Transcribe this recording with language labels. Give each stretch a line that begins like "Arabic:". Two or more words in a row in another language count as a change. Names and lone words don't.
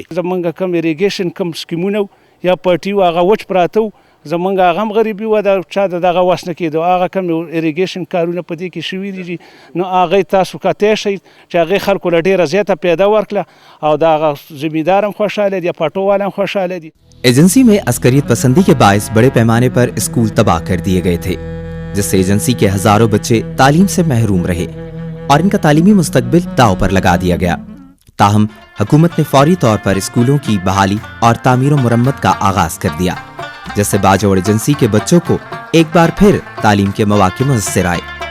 Pashto: زموږ کم اریګیشن کم سکیمونه یا پټي و هغه وچ پراته و، زمونږ هغه هم غریبي وه، د چا د دغه وس نه کېدو. هغه کم اریګیشن کارونه په دې کې شوي دي نو هغه تاسو کتی شئ چې هغې خلکو له ډېره زیاته پیدا ورکړه او د هغه زمیندار هم خوشحاله دي، پټو والا هم خوشحاله دي.
Urdu: ایجنسی میں عسکریت پسندی کے باعث بڑے پیمانے پر سکول تباہ کر دیے گئے تھے، جس سے ایجنسی کے ہزاروں بچے تعلیم سے محروم رہے اور ان کا تعلیمی مستقبل داؤ پر لگا دیا گیا. تاہم حکومت نے فوری طور پر سکولوں کی بحالی اور تعمیر و مرمت کا آغاز کر دیا، جس سے باجوڑ ایجنسی کے بچوں کو ایک بار پھر تعلیم کے مواقع میسر آئے.